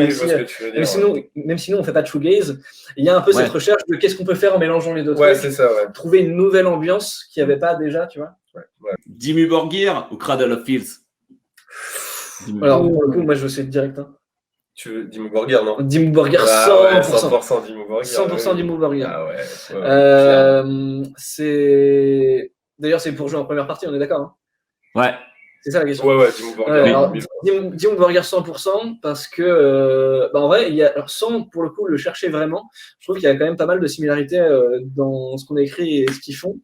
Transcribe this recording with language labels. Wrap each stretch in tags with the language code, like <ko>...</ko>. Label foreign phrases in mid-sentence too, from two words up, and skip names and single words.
<fr>Oui, même, même si nous, on ne fait pas de shoegaze, il y a un peu cette recherche de qu'est-ce qu'on peut faire en mélangeant les deux trucs. C'est ça, ouais. Trouver une nouvelle ambiance qu'il n'y avait pas déjà, tu vois. Ouais. Dimmu Borgir ou Cradle of Filth? Alors, pour le coup, moi, je sais direct. Hein. Tu veux Dimmu Borgir, non? Dimmu Borgir, 100%. 100% Dimmu Borgir. 100% Dimmu Borgir. Ah ouais. C'est... D'ailleurs, c'est pour jouer en première partie, on est d'accord hein? Ouais. C'est ça la question. Ouais, Dimmu Borgir. Dimmu Borgir 100% parce que, en vrai, il y a, alors sans pour le coup le chercher vraiment, je trouve qu'il y a quand même pas mal de similarités dans ce qu'on a écrit et ce qu'ils font.</fr>